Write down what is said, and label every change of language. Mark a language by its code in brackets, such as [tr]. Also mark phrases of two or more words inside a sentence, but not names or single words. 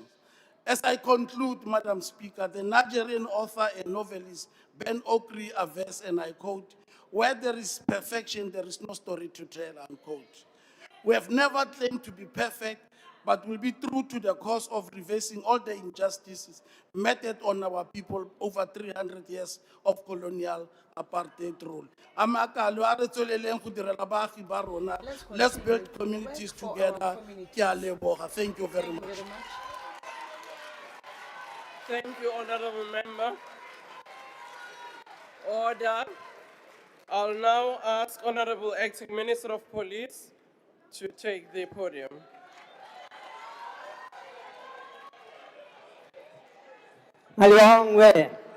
[en] As I conclude, Madam Speaker, the Nigerian author and novelist Ben Okri averts, and I quote, Where there is perfection, there is no story to tell, unquote. We have never claimed to be perfect, but will be true to the cause of reversing all the injustices meted on our people over 300 years of colonial apartheid rule. [tn] Amakalo a re tsweleleng go direla baagi ba rona. [en] Let's build communities together. [tn] Ke a leboga. [en] Thank you very much. Thank you, Honorable Member. Order. I'll now ask Honorable Acting Minister of Police to take the podium. Malongwe.